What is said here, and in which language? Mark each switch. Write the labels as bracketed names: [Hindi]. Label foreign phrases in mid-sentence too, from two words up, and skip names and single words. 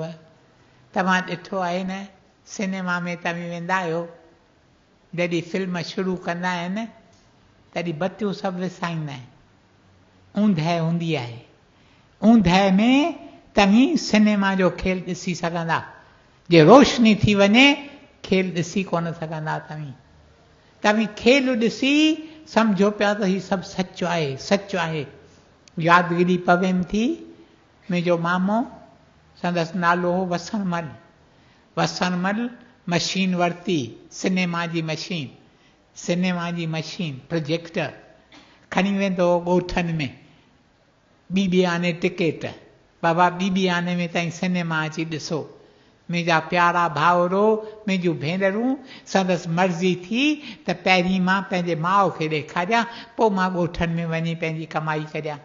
[Sindhi] तव्हां ॾिठो आहे न, सिनेमा में तव्हां वेंदा आहियो, जॾहिं फिल्म शुरू कंदा आहिनि तॾहिं बतियूं सभु विसाईंदा आहिनि, ऊंदहि हूंदी आहे, ऊंदहि में तव्हीं सिनेमा जो खेल ॾिसी सघंदा। जे रोशनी थी वञे खेल ॾिसी कोन सघंदा। तव्हीं खेल ॾिसी सम्झो पिया त हीउ सभु सचु आहे, सचु आहे। यादगिरी पवेम थी, मुंहिंजो मामो, संदसि नालो हो वसणमल। वसणमल मशीन वरिती, सिनेमा जी मशीन, सिनेमा जी मशीन, प्रोजेक्टर खणी वेंदो ॻोठनि में, ॿी आने टिकेट, बाबा ॿी आने में ताईं सिनेमा अची ॾिसो। मुंहिंजा प्यारा भाउरो, मुंहिंजूं भेनरूं, संदसि मर्ज़ी थी त पहिरीं मां पंहिंजे माउ खे ॾेखारियां, पोइ मां ॻोठनि में वञी पंहिंजी कमाई करियां।